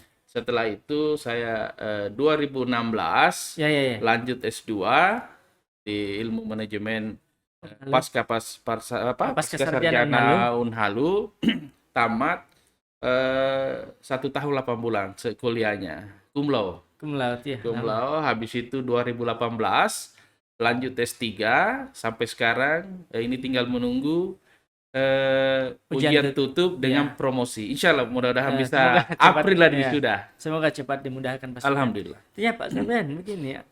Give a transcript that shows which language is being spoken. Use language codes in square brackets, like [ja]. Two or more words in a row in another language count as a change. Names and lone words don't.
[id] Setelah itu saya 2016 Ya. lanjut S2 di Ilmu Manajemen Pasca Pasca sarjana Sarjana Unhalu tamat 1 tahun 8 bulan kuliahnya [la] cum laude. Cum laude ya. Cum laude, [id] habis itu 2018 lanjut S3 sampai sekarang ini tinggal menunggu ujian tutup dengan promosi. [ar] إن شاء الله [id] mudah-mudahan bisa April lah sudah. Semoga cepat dimudahkan Pak. Alhamdulillah. Ya Pak Sofyan, begini ya.